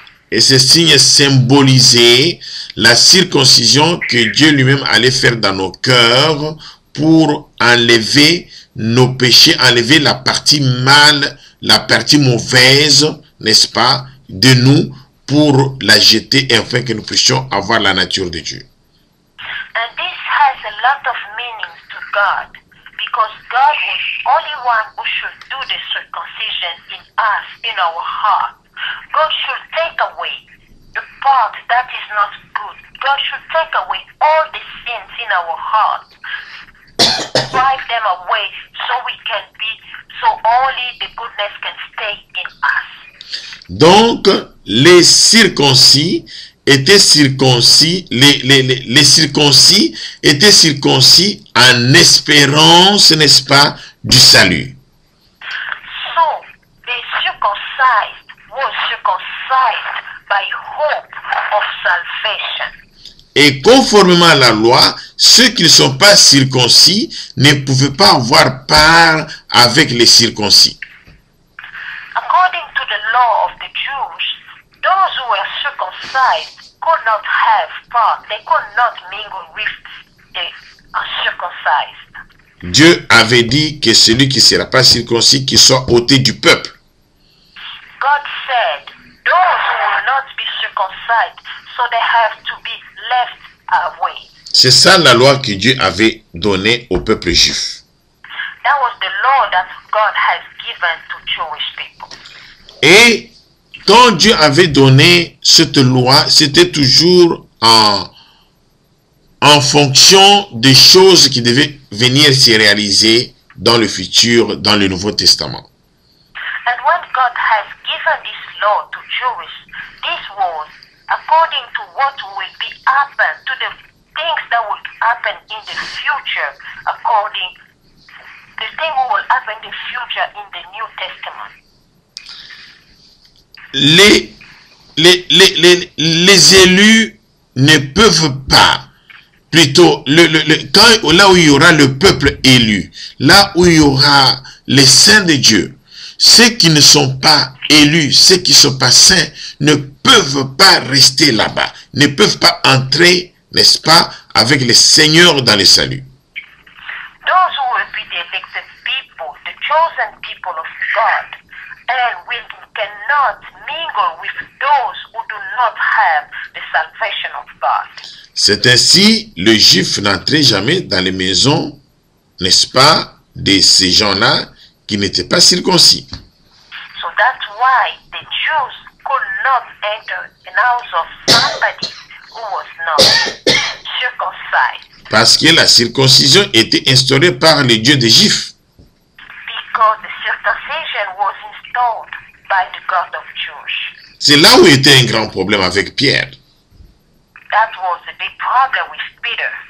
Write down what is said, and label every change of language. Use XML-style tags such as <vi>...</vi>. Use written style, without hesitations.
<fr>Et ce signe symbolisait la circoncision que Dieu lui-même allait faire dans nos cœurs pour enlever nos péchés, enlever la partie mal, la partie mauvaise, n'est-ce pas, de nous, pour la jeter afin que nous puissions avoir la nature de Dieu.</fr> <en>And this has a lot of meanings to God, because God was only one who should do the circumcision in us, in our heart. God should take away the part that is not good. God should take away all the sins in our heart, drive them away so we can be, so only the goodness can stay in us.</en> <fr>Donc, les circoncis étaient circoncis, les circoncis étaient circoncis en espérance, n'est-ce pas, du salut.</fr> <en>So, the circumcised was circumcised by hope of salvation.</en> <fr>Et conformément à la loi, ceux qui ne sont pas circoncis ne pouvaient pas avoir part avec les circoncis.</fr> <en>According to the law of the Jews, those who were circumcised could not have part. They could not mingle with the uncircumcised.</en> <fr>Dieu avait dit que celui qui ne sera pas circoncis, qu'il soit ôté du peuple.</fr> <en>God said, those who will not be circumcised, so they have to be left away.</en> <fr>C'est ça la loi que Dieu avait donnée au peuple juif.</fr> <en>That was the law that God has given to Jewish people.</en> <fr>Et quand Dieu avait donné cette loi, c'était toujours en fonction des choses qui devaient venir se réaliser dans le futur, dans le Nouveau Testament.</fr> <en>And when God has given this law to Jewish, this was according to what will be happen, to the things that will happen in the future, according the thing will happen in the future in the New Testament.</en> <fr>Les élus ne peuvent pas, plutôt, là où il y aura le peuple élu, là où il y aura les saints de Dieu, ceux qui ne sont pas élus, ceux qui ne sont pas saints, ne peuvent pas rester là-bas, ne peuvent pas entrer, n'est-ce pas, avec les seigneurs dans le salut.</fr> <en>Those who will be the elected people, the chosen people of God, and we cannot mingle with those who do not have the salvation of God.</en> <fr>C'est ainsi, le juif n'entrait jamais dans les maisons, n'est-ce pas, de ces gens-là qui n'étaient pas circoncis.</fr> <en>So that's why the Jews could not enter an house of somebody who was not circumcised.</en> <fr>Parce que la circoncision était instaurée par les dieux des Juifs.</fr> <en>Because the circumcision was installed by the God of Jews.</en> <fr>C'est là où était un grand problème avec Pierre.</fr> <en>That was the big problem with Peter.</en>